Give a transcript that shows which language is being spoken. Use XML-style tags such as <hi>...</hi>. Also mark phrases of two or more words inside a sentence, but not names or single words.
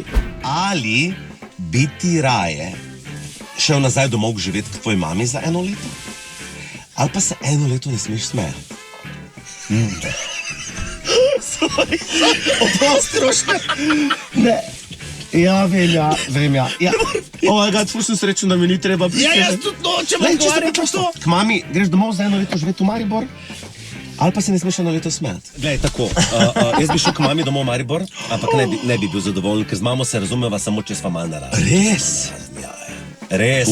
<sl>Ali bi ti raje šel nazaj domov živeti k tvoji mami za 1 leto? Ali pa se 1 leto ne smeš smejati? Oprosti, Roškar. Ne. Ja, vem, ja.</sl> <en>Oh my god,</en> <sl>ful sem srečen, da mi ni treba biti. Ja, jaz tudi nočem odgovarjati to. K mami greš domov za 1 leto živeti v Maribor? Ali pa se ne smeš 1 leto smejati? Glej, tako, jaz bi šel k mami domov v Maribor, ampak ne bi bil zadovoljen, ker z mamo se razumeva samo, če sva malo naravni. Res? Res.</sl>